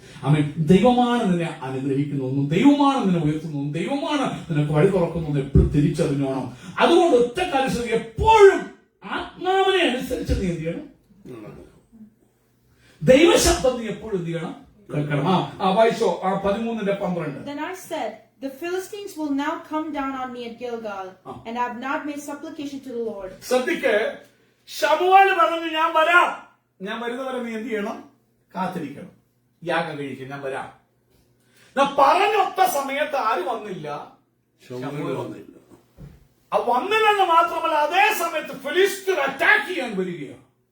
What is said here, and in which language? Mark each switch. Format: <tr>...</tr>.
<ml>അവൻ ദൈവമാണ് നിന്നെ അനുഗ്രഹിക്കുന്നു, ദൈവമാണ് നിന്നെ ഉയർത്തുന്നു, ദൈവമാണ് നിനക്ക് വഴി തുറക്കുന്നു എപ്പോഴും തിരിച്ചറിഞ്ഞോണം. അതുകൊണ്ട് ഒറ്റ കാര്യം, എപ്പോഴും ആത്മാവിനെ അനുസരിച്ച് നീ എന്ത് ചെയ്യണം, ദൈവശബ്ദം നീ എപ്പോഴും എന്ത് ചെയ്യണം, കേൾക്കണം. വായിച്ചോ 13:12.</ml> <en>Then I said, the Philistines will now come down on me at Gilgal, and I have not made supplication to the Lord.</en> <ml>ശ്രദ്ധിക്ക്, ശമൂവേൽ പറഞ്ഞു ഞാൻ വരാം. ഞാൻ വരുന്നവരെ നീ എന്ത് ചെയ്യണം, കാത്തിരിക്കണം, യാഗം കഴിക്കും, ഞാൻ വരാം. പറഞ്ഞൊത്ത സമയത്ത് ആര് വന്നില്ല, വന്നില്ല. വന്നില്ലെന്ന് മാത്രമല്ല, അതേ സമയത്ത് ഫിലിസ്തീർ അറ്റാക്ക് ചെയ്യാൻ വരികയാണ്.</ml>